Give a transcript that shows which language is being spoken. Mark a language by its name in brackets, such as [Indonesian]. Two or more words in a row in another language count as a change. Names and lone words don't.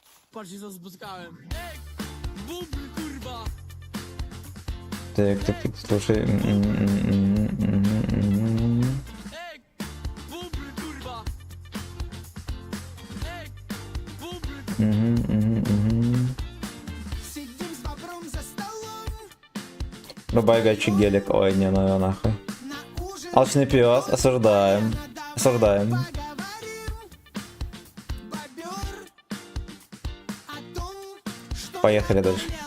[Polish] Patrzcie co spotkałem. Ej, bubry kurwa. [Russian] Так, слушай. [Polish] Ej, bubry kurwa. Ej, bubry. [Russian] Рубай гачи гелик. Ой, не, ну нахуй. Алчный пес. Осуждаем. Осуждаем. Поехали дальше.